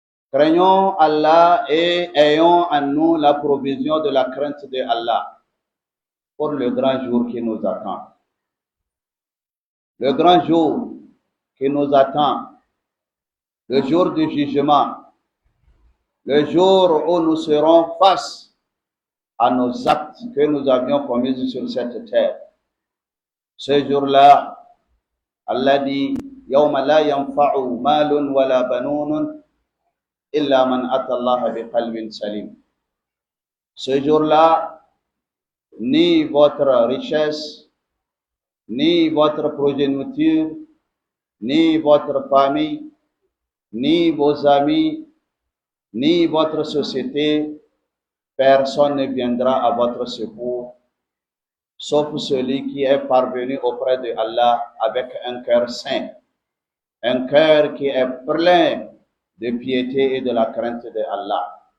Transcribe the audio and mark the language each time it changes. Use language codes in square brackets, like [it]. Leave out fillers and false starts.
[fr] Craignons Allah et ayons en nous la provision de la crainte de Allah pour le grand jour qui nous attend. Le grand jour qui nous attend, le jour du jugement, le jour où nous serons face à nos actes que nous avions commis sur cette terre. Ce jour-là, Allah dit, [ar] يَوْمَ لَا يَنْفَعُ مَالٌ وَلَا بَنُونٌ إِلَّا مَنْ أَتَى اللَّهَ بِقَلْبٍ سَلِيمٍ. [fr] Ce jour-là, ni votre richesse, ni votre progéniture, ni votre famille, ni vos amis, ni votre société, personne ne viendra à votre secours, sauf celui qui est parvenu auprès de Allah avec un cœur saint, un cœur qui est plein de piété et de la crainte de Allah.